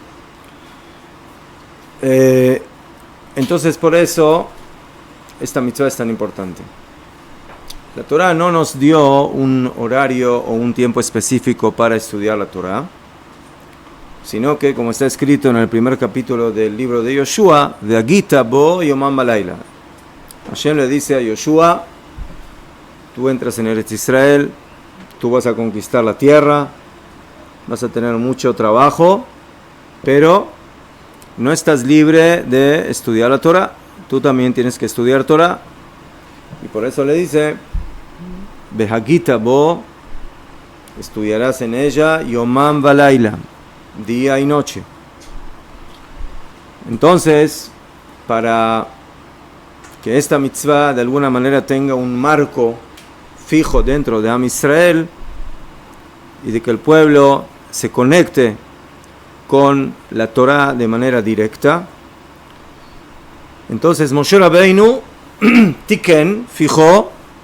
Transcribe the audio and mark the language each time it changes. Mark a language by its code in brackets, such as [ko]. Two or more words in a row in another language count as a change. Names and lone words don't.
[es] Entonces por eso esta mitzvah es tan importante. La Torah no nos dio un horario o un tiempo específico para estudiar la Torah, sino que, como está escrito en el primer capítulo del libro de Yoshua, [he] והגית בו יומם ולילה. [es] Hashem le dice a Yoshua: tú entras en Eretz Israel, tú vas a conquistar la tierra, vas a tener mucho trabajo, pero no estás libre de estudiar la Torah. Tú también tienes que estudiar Torah. Y por eso le dice: [he] והגית בו, [es] estudiarás en ella [he] יומם ולילה, [es] día y noche. Entonces, para que esta mitzvah de alguna manera tenga un marco fijo dentro de Am Israel y de que el pueblo se conecte con la Torah de manera directa, entonces Moshe Rabbeinu Tiken fijó